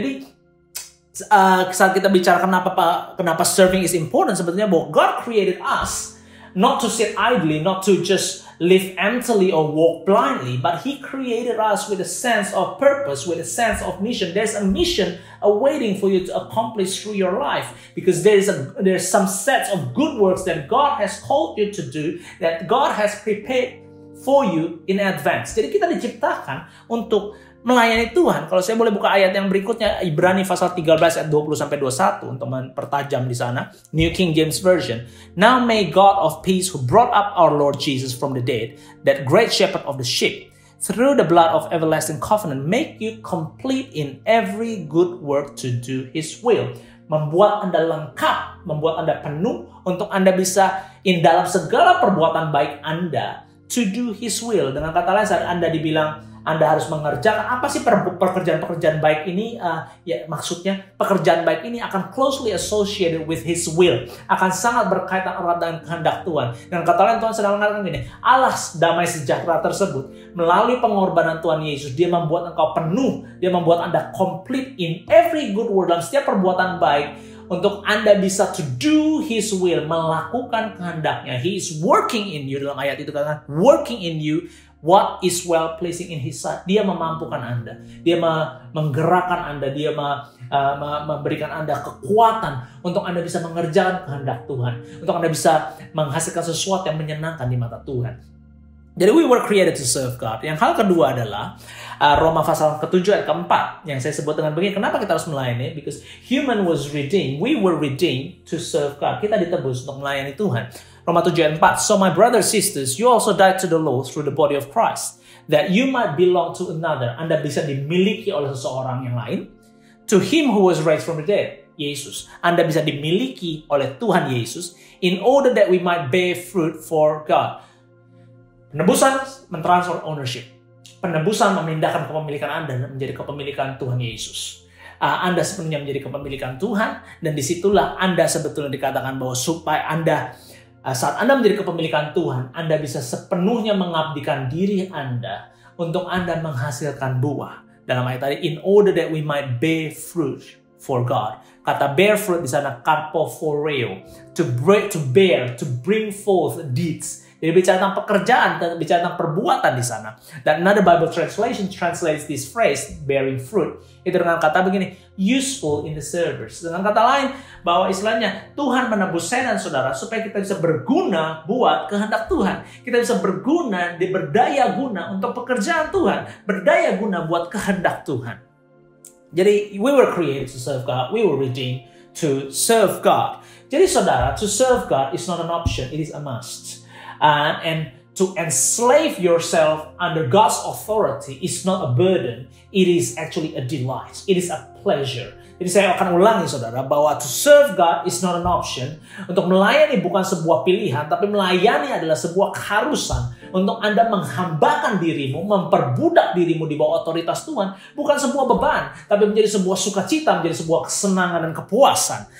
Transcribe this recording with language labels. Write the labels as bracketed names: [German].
[Indonesian] Jadi saat kita bicara kenapa [English] serving is important, [Indonesian] sebetulnya bahwa [English] God created us not to sit idly, not to just live emptily or walk blindly, but He created us with a sense of purpose, with a sense of mission. There's a mission awaiting for you to accomplish through your life, because there's some sets of good works that God has called you to do, that God has prepared for you in advance. [Indonesian] Jadi kita diciptakan untuk melayani Tuhan. Kalau saya boleh buka ayat yang berikutnya, Ibrani pasal 13 ayat 20-21 untuk mempertajam di sana. [English] New King James Version. Now may God of peace, who brought up our Lord Jesus from the dead, that great shepherd of the sheep, through the blood of everlasting covenant, make you complete in every good work to do His will. [Indonesian] Membuat Anda lengkap, membuat Anda penuh untuk Anda bisa dalam segala perbuatan baik Anda [English] to do His will. [Indonesian] Dengan kata lain, saat Anda dibilang Anda harus mengerjakan apa sih pekerjaan-pekerjaan baik ini? Ya maksudnya pekerjaan baik ini akan [English] closely associated with His will, [Indonesian] akan sangat berkaitan erat dengan kehendak Tuhan. Dan kata lain, Tuhan sedang mengatakan gini, Allah damai sejahtera tersebut melalui pengorbanan Tuhan Yesus, Dia membuat engkau penuh, Dia membuat Anda [English] complete in every good work, [Indonesian] dalam setiap perbuatan baik, untuk Anda bisa [English] to do His will, [Indonesian] melakukan kehendaknya. [English] He is working in you, [Indonesian] dalam ayat itu katakan [English] working in you what is well pleasing in His sight. [Indonesian] Dia memampukan Anda, Dia menggerakkan Anda, Dia memberikan Anda kekuatan untuk Anda bisa mengerjakan kehendak Tuhan, untuk Anda bisa menghasilkan sesuatu yang menyenangkan di mata Tuhan. [English] Jadi we were created to serve God. [Indonesian] Yang hal kedua adalah Roma pasal ke-7 ayat ke-4 yang saya sebut dengan begini, kenapa kita harus melayani? [English] Because human was redeemed, we were redeemed to serve God. [Indonesian] Kita ditebus untuk melayani Tuhan. Roma 7 ayat 4. [English] So my brothers, sisters, you also died to the law through the body of Christ, that you might belong to another. [Indonesian] Anda bisa dimiliki oleh seseorang yang lain. [English] To Him who was raised from the dead, Yesus. [Indonesian] Anda bisa dimiliki oleh Tuhan Yesus, [English] in order that we might bear fruit for God. [Indonesian] Penebusan mentransfer ownership. Penebusan memindahkan kepemilikan Anda menjadi kepemilikan Tuhan Yesus. Anda sepenuhnya menjadi kepemilikan Tuhan, dan disitulah Anda sebetulnya dikatakan bahwa supaya Anda saat Anda menjadi kepemilikan Tuhan, Anda bisa sepenuhnya mengabdikan diri Anda untuk Anda menghasilkan buah. Dalam ayat tadi, [English] in order that we might bear fruit for God. Kata bear fruit [Indonesian] di sana [English] karpophoreo, to bear, to bring forth deeds. [Indonesian] Jadi bicara tentang pekerjaan, bicara tentang perbuatan di sana. Dan [English] another Bible translation translates this phrase, bearing fruit, [Indonesian] itu dengan kata begini, [English] useful in the service. [Indonesian] Dengan kata lain, bahwa istilahnya Tuhan menebus saya dan saudara supaya kita bisa berguna buat kehendak Tuhan. Kita bisa berguna, berdaya guna untuk pekerjaan Tuhan, berdaya guna buat kehendak Tuhan. [English] Jadi we were created to serve God, we were redeemed to serve God. [Indonesian] Jadi saudara, [English] to serve God is not an option, it is a must. And to enslave yourself under God's authority is not a burden. It is actually a delight. It is a pleasure. [Indonesian] Jadi saya akan ulangi saudara bahwa [English] to serve God is not an option. [Indonesian] Untuk melayani bukan sebuah pilihan, tapi melayani adalah sebuah keharusan. Untuk Anda menghambakan dirimu, memperbudak dirimu di bawah otoritas Tuhan, bukan sebuah beban, tapi menjadi sebuah sukacita, menjadi sebuah kesenangan dan kepuasan.